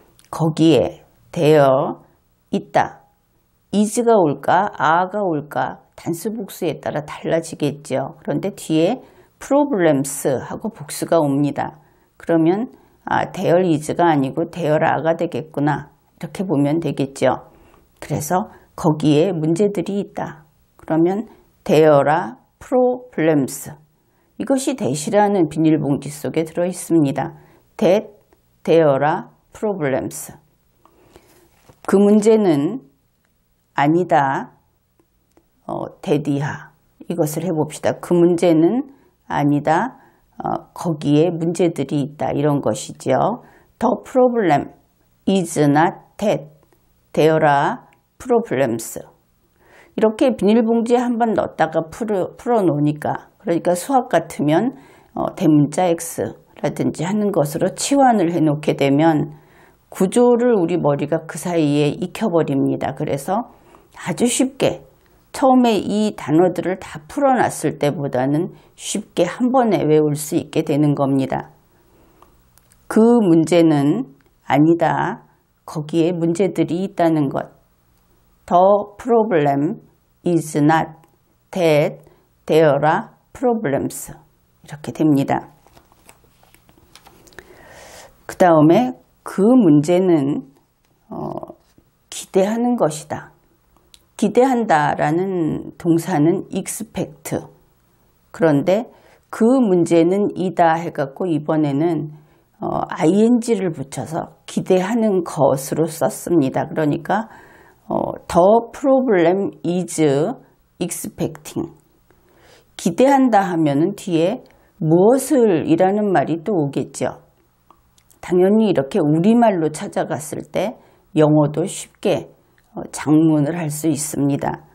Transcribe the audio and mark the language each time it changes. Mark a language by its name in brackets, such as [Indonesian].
[Korean] 거기에 되어 있다. is가 올까 are가 올까 단수 복수에 따라 달라지겠죠. 그런데 뒤에 problems 하고 복수가 옵니다. 그러면 there is가 아니고 there are가 되겠구나. 이렇게 보면 되겠죠. 그래서 거기에 문제들이 있다. 그러면 [English] there are problems. [Korean] 이것이 that이라는 비닐봉지 속에 들어있습니다. [English] that there are problems. [Korean] 그 문제는 아니다. that이야. 이것을 해봅시다. 그 문제는 아니다. 거기에 문제들이 있다. 이런 것이죠. [English] The problem is not that. There are problems. [Korean] 이렇게 비닐봉지에 한번 넣었다가 풀어 놓으니까 그러니까 수학 같으면 대문자 X라든지 하는 것으로 치환을 해 놓게 되면 구조를 우리 머리가 그 사이에 익혀버립니다. 그래서 아주 쉽게 처음에 이 단어들을 다 풀어놨을 때보다는 쉽게 한 번에 외울 수 있게 되는 겁니다. 그 문제는 아니다. 거기에 문제들이 있다는 것. [English] The problem is not that there are problems. [Korean] 이렇게 됩니다. 그 다음에 그 문제는 기대하는 것이다. 기대한다라는 동사는 expect. 그런데 그 문제는 이다 해갖고 이번에는 ing를 붙여서 기대하는 것으로 썼습니다. 그러니까 [English] the problem is expecting. [Korean] 기대한다 하면은 뒤에 무엇을 이라는 말이 또 오겠죠. 당연히 이렇게 우리말로 찾아갔을 때 영어도 쉽게 작문을 할 수 있습니다.